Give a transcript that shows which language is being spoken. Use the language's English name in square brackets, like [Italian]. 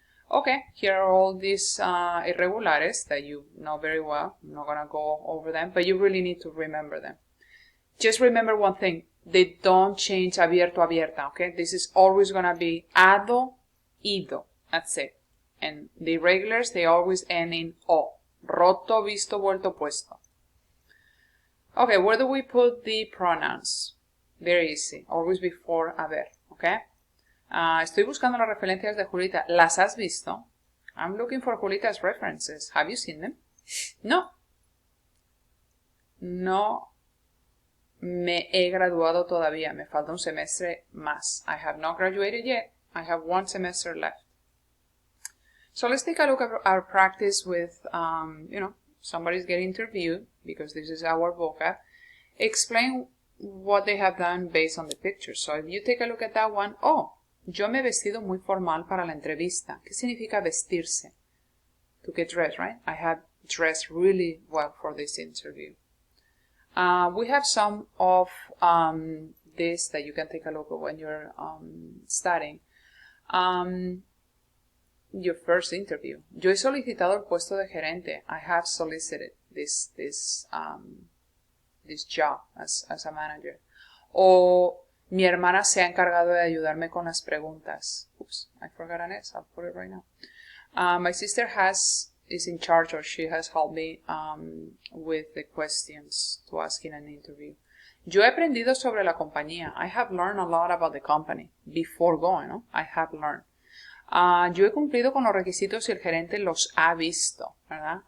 [English] Okay, here are all these irregulares that you know very well. I'm not going to go over them, but you really need to remember them. Just remember one thing. They don't change abierto, abierta, okay? This is always going to be ado, ido. That's it. And the irregulars, they always end in o. [Spanish] Roto, visto, vuelto, puesto. [English] Okay, where do we put the pronouns? Very easy. Always before haber, okay? [Spanish] Estoy buscando las referencias de Julita. ¿Las has visto? [English] I'm looking for Julita's references. Have you seen them? No. [Spanish] No me he graduado todavía. Me falta un semestre más. [English] I have not graduated yet. I have one semester left. So let's take a look at our practice with, somebody's getting interviewed because this is our vocab. Explain what they have done based on the picture. So if you take a look at that one, [Spanish] yo me he vestido muy formal para la entrevista. ¿Qué significa vestirse? [English] To get dressed, right? I have dressed really well for this interview. We have some of this that you can take a look at when you're studying. Your first interview. [Spanish] Yo he solicitado el puesto de gerente. [English] I have solicited this job as a manager. [Spanish] O mi hermana se ha encargado de ayudarme con las preguntas. [English] Oops, I forgot an S. I'll put it right now. My sister is in charge, or she has helped me with the questions to ask in an interview. [Spanish] Yo he aprendido sobre la compañía. [English] I have learned a lot about the company before going, ¿no? I have learned. [Spanish] Yo he cumplido con los requisitos y el gerente los ha visto, ¿verdad?